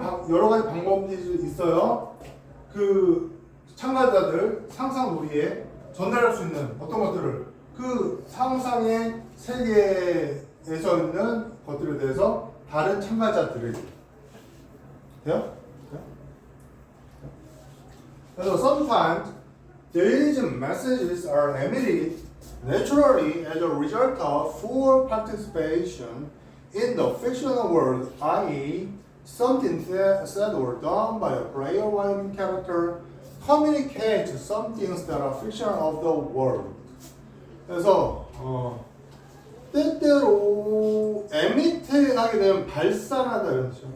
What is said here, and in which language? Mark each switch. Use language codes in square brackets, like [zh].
[ko] 여러 가지 방법들이 있어요. 그 참가자들 상상놀이에 전달할 수 있는 어떤 것들을 그 상상의 세계에서 있는 것들에 대해서 다른 참가자들에게 돼요? 그래서 [en] sometimes These messages are emitted naturally as a result of full participation in the fictional world, i.e., something said or done by a player while in character communicates some things that are fictional of the world. [ko] 그래서 때때로 emit 하게 되면 발산하다 이런 뜻이죠.